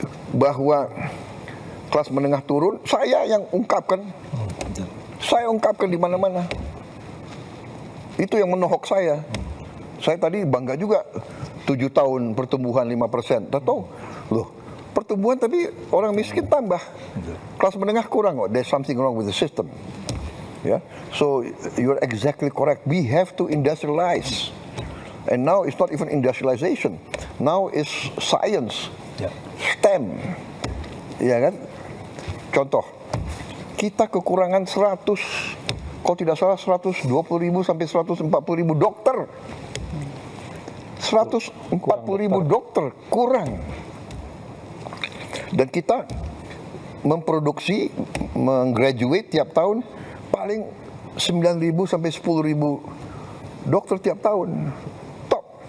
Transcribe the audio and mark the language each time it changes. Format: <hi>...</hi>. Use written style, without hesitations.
<id>Bahwa kelas menengah turun, saya yang ungkapkan. Saya ungkapkan di mana-mana. Itu yang menohok saya. Saya tadi bangga juga 7 tahun pertumbuhan 5%. Tahu? Loh, pertumbuhan tapi orang miskin tambah. Kelas menengah kurang kok.</id> <en>There's something wrong with the system. Yeah. So you're exactly correct. We have to industrialize. And now it's not even industrialization. Now it's science. STEM.</en> <id>Ya kan? Contoh, kita kekurangan 100, kalau tidak salah 120.000 sampai 140.000 dokter. 140.000 dokter kurang. Dan kita memproduksi, menggraduate tiap tahun paling 9.000 sampai 10.000 dokter tiap tahun. Top.</id>